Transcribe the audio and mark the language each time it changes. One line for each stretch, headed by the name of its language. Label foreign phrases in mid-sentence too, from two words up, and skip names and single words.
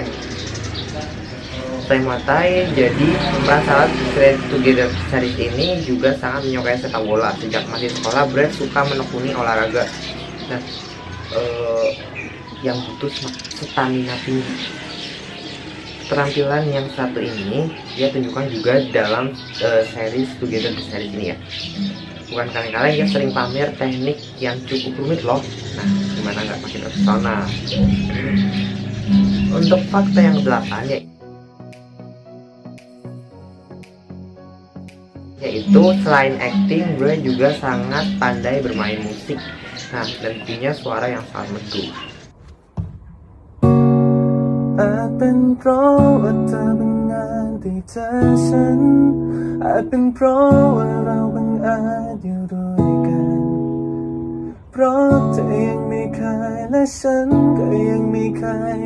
Indonesian: Selain Muay Thai, jadi pemeran Sarawat Straight Together series ini juga sangat menyukai sepak bola. Sejak masih sekolah, Brad suka menekuni olahraga. Nah, yang butuh stamina tinggi. Keterampilan yang satu ini dia tunjukkan juga dalam series Together series ini ya. Bukan kaleng-kaleng, dia sering pamer teknik yang cukup rumit loh. Nah, gimana nggak makin terpesona. Untuk fakta yang ke-8 yaitu selain acting, Brad juga sangat pandai bermain musik. Nah, dan punya suara yang sangat merdu.
Thai: อาจเป็นเพราะว่าเธอบังเอิญได้เจอฉันอาจเป็นเพราะว่าเราบังเอิญ อยู่ด้วยกันเพราะเธอยังไม่เคยและฉันก็ยังไม่เคย